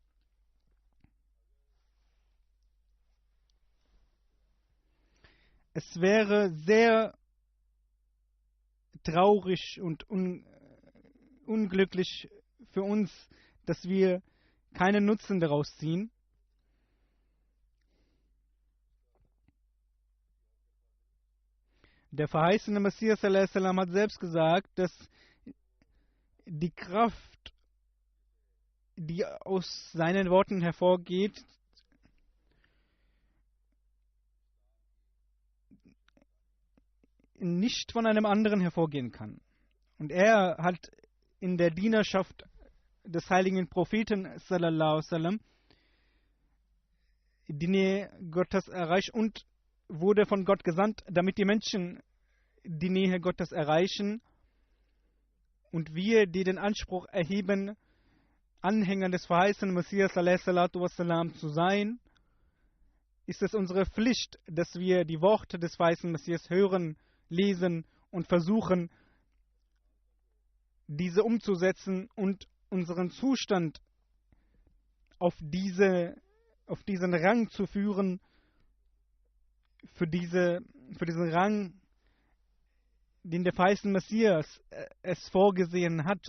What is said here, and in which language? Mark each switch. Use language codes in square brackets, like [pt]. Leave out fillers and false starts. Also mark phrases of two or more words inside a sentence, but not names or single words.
[de] Es wäre sehr traurig und unglücklich für uns, dass wir keinen Nutzen daraus ziehen. Der verheißene Messias [ar] صلى الله عليه وسلم [de] hat selbst gesagt, dass die Kraft, die aus seinen Worten hervorgeht, nicht von einem anderen hervorgehen kann. Und er hat in der Dienerschaft des heiligen Propheten [ar] صلى الله عليه وسلم [de] die Nähe Gottes erreicht und wurde von Gott gesandt, damit die Menschen die Nähe Gottes erreichen. Und wir, die den Anspruch erheben, Anhänger des verheißenen Messias [ar] صلى الله عليه وسلم [de] zu sein, ist es unsere Pflicht, dass wir die Worte des verheißenen Messias hören, lesen und versuchen, diese umzusetzen und unseren Zustand auf diesen Rang zu führen, für diesen Rang, den der verheißene Messias es vorgesehen hat.